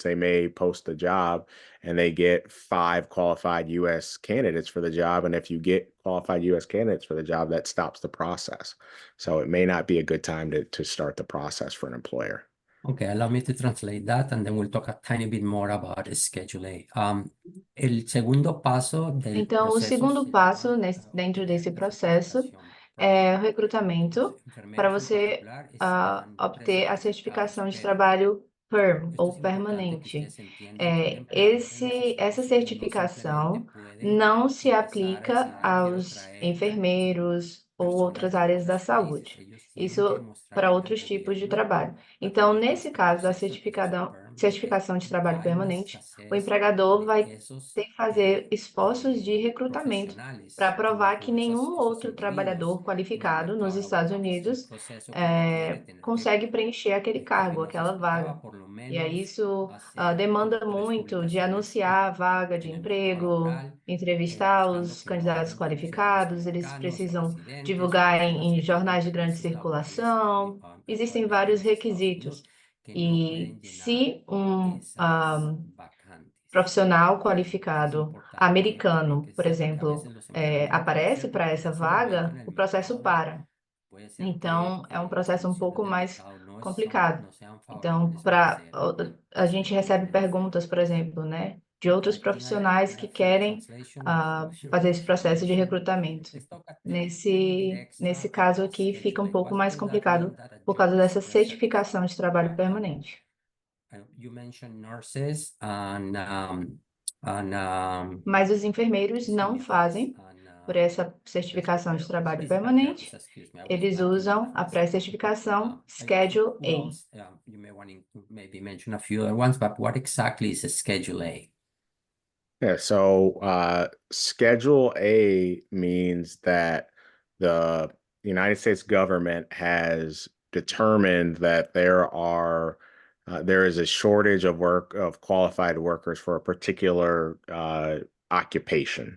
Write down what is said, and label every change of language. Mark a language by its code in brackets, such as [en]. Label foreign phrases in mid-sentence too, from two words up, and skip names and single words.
[en] They may post the job and they get 5 qualified U.S. candidates for the job, and if you get qualified U.S. candidates for the job, that stops the process. So it may not be a good time to start the process for an employer. Okay, allow me to translate that, and then we'll talk a tiny bit more about Schedule A. [es] El segundo paso del [pt] Então, o [es] proceso [pt] segundo [es] se [pt] passo [es] llama, [pt] dentro desse [es] obtener esa [pt] processo [es] certificación [pt] é o [es] para [pt] recrutamento [es] los [pt] para [es] enfermeros en [pt] você [es] particular están [pt] obter a [es] recertificados, [pt] certificação de [es] pero [pt] trabalho PERM [es] esto [pt] ou [es] es importante que [pt] permanente. [es] ustedes entiendan que un empleador en los [pt] Essa [es] Estados Unidos no simplemente [pt] certificação [es] puede [pt] não se [es] empezar a [pt] aplica [es] decir, yo quiero [pt] aos [es] traer [pt] enfermeiros ou [es] personas [pt] outras [es] de [pt] áreas da [es] otros países. [pt] saúde. [es] Ellos tienen que [pt] Isso [es] demostrar [pt] para [es] ante el [pt] outros tipos de [es] gobierno [pt] trabalho. [es] a [pt] Então, [es] través de [pt] nesse [es] este [pt] caso da [es] proceso que es el PERM, [pt] certificação de trabalho [es] hay un [pt] permanente, o [es] escasez [pt] empregador [es] de [pt] vai [es] esos [pt] ter que fazer esforços de recrutamento para [es] profesionales [pt] provar que [es] o [pt] nenhum [es] esos [pt] outro [es] individuos [pt] trabalhador [es] en el [pt] qualificado nos [es] mercado [pt] Estados [es] laboral. Es un [pt] Unidos [es] proceso que requiere tener que, [pt] consegue preencher aquele cargo, [es] Kevin nos [pt] aquela vaga. [es] explicaba, por lo [pt] E aí [es] menos [pt] isso [es] hacer [pt] demanda [es] como 3 [pt] muito de [es] publicaciones [pt] anunciar a vaga de [es] en el mercado [pt] emprego, [es] laboral, [pt] entrevistar [es] buscando [pt] os [es] que no [pt] candidatos [es] hayan ciudadanos [pt] qualificados, eles [es] americanos o [pt] precisam [es] residentes o [pt] divulgar [es] personas [pt] em [es] que tienen [pt] jornais de grande [es] permisos laborales [pt] circulação. Existem [es] actualmente en [pt] vários [es] los Estados [pt] requisitos. [es] Unidos que no [pt] E [es] pueden llenar [pt] se [es] esas vacantes. [pt] profissional [es] Es [pt] qualificado [es] importante [pt] americano, [es] que [pt] por [es] sepan que a [pt] exemplo, [es] veces los empleadores no quieren [pt] aparece [es] hacer [pt] para [es] porque en [pt] essa [es] ese momento [pt] vaga, [es] en el [pt] o processo [es] mercado [pt] para. [es] puede ser [pt] Então, é um [es] que las [pt] processo um [es] condiciones [pt] pouco [es] del [pt] mais [es] mercado [pt] complicado. [es] no sean [pt] Então, [es] favorables para hacer [pt] a [es] ese [pt] gente recebe [es] recruitment. [pt] perguntas, por exemplo, né, de outros [en] I think [pt] profissionais [en] I [pt] que [en] have finished [pt] querem [en] translation of your [pt] fazer esse processo de [en] question. [pt] recrutamento. [en] Let's talk a tiny bit [pt] Nesse [en] extra [pt] caso [en] about [pt] aqui, fica um [en] Schedule A. [pt] pouco [en] What [pt] mais [en] does that mean [pt] complicado [en] that a [pt] por [en] job [pt] causa [en] is [pt] dessa certificação de trabalho permanente. [en] You mentioned nurses and [pt] Mas os enfermeiros não [en] excuse me, [pt] fazem por essa certificação de trabalho permanente. [en] excuse me, I was [pt] Eles [en] lacking [pt] usam a [en] difference. [pt] pré-certificação Schedule [en] Who [pt] A. [en] else? You may want to maybe mention a few other ones, but what exactly is a Schedule A? Yeah, so Schedule A means that the United States government has determined that there is a shortage of qualified workers for a particular occupation.